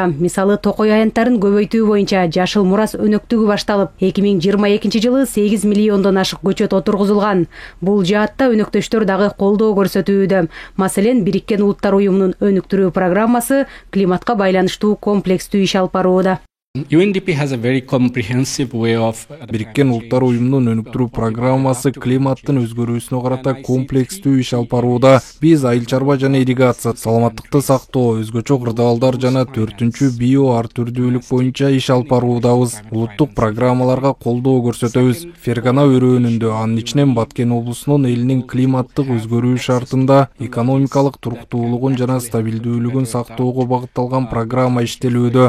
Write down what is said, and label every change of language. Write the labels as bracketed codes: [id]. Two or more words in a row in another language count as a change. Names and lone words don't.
[ky] Мисалы, токой аянттарын көбөйтүү боюнча жашыл мурас өнөктүгү башталып, 2022 жылы 8 миллиондон ашык көчөт отургузулган. Бул жаатта өнөктөштөр дагы колдоо көрсөтүүдө. Маселен, Бириккен Улуттар уюмунун өнүктүрүү программасы климатка байланыштуу комплекстүү иш алып барууда. [en] UNDP has a very comprehensive way of [ky] Бириккен Улуттар уюмунун өнүктүрүү программасы климаттын өзгөрүүсүнө карата комплекстүү иш алып барууда. Биз айыл чарба жана ирригация, саламаттыкты сактоо, өзгөчө кырдаалдар жана 4-чү био ар түрдүүлүк боюнча иш алып баруудабыз. Улуттук программаларга колдоо көрсөтөбүз. Фергана өрөөнүндө, анын ичинен Баткен облусунун элинин климаттык өзгөрүү шартында экономикалык туруктуулугун жана стабилдүүлүгүн сактоого багытталган программа иштелүүдө.